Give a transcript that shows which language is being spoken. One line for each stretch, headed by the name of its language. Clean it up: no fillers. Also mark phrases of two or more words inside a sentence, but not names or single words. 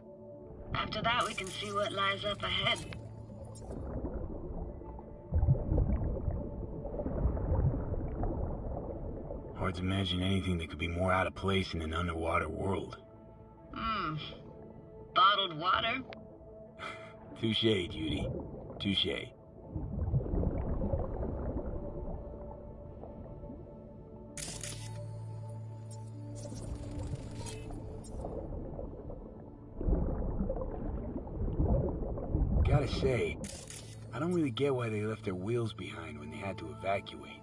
English: After that, we can see what lies up ahead. Hard to imagine anything that could be more out of place in an underwater world. Bottled water? Touche, Judy. Touche. Gotta say, I don't really get why they left their wheels behind when they had to evacuate.